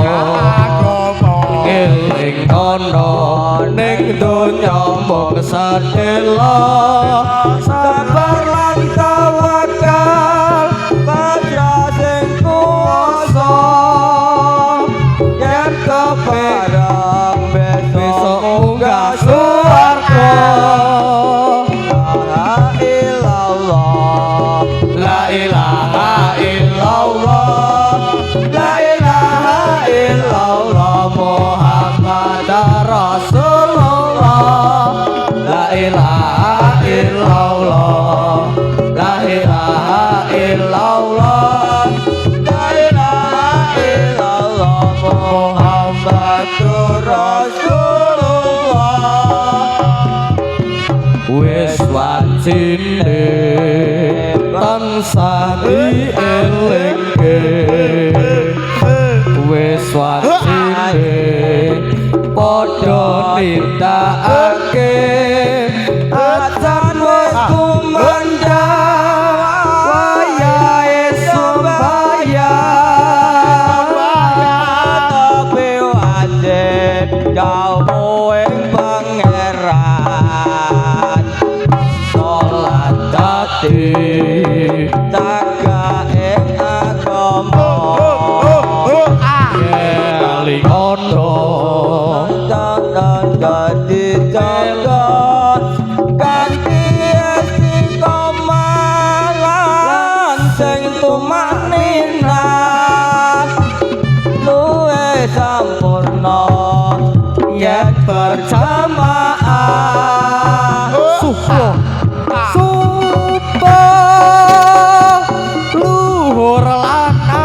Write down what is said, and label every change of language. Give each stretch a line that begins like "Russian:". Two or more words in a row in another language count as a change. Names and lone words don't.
Javanese: eling ana ning donya mung sadela sabar lan tawakal baca sing kuwasa yen kepareng besok munggah swarga la
Arabic: إلا الله لا إله إلا الله لا إله إلا الله محمد رسول الله لا إله إلا الله لا إله إلا الله لا إله إلا الله محمد
Javanese: Rasulullah wis wajine tansah dielingke wis wajine padha nindakake ajan wis kumandhang wayahe sembahyang tapi wajib jauh ing pangeran salat dadi jaga ing agama eling ana dadi jaga kanthi istiqomah lan sing tumanina luwe sampurna yen berjamaah subuh luhur lan